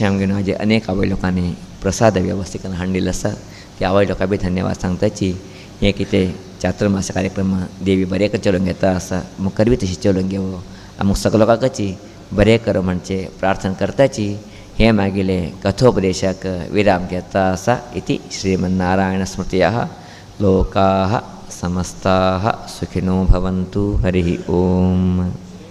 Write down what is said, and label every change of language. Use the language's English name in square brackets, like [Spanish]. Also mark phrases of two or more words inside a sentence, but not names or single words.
[Konkani] आमगेन हाजे अनेक आवय लोकांनी प्रसाद वेवस्थीत करून हाडिल्लो आसा त्या आवय लोकांक बी धन्यवाद सांगताची हें कितें चातुर्मास कार्यक्रम देवी बरें कर चलोवन घेता आसा मुखार बी तशी चलोवन घेवो आमकां सगळ्या लोकांची बरें कर म्हणचे प्रार्थना करताची हें मागिले कथोपदेशाक विराम घेता आसा [Sanskrit] इति श्रीमन्नारायण स्मृतयः लोकाः समस्ताः सुखिनो भवन्तु हरिः ओम।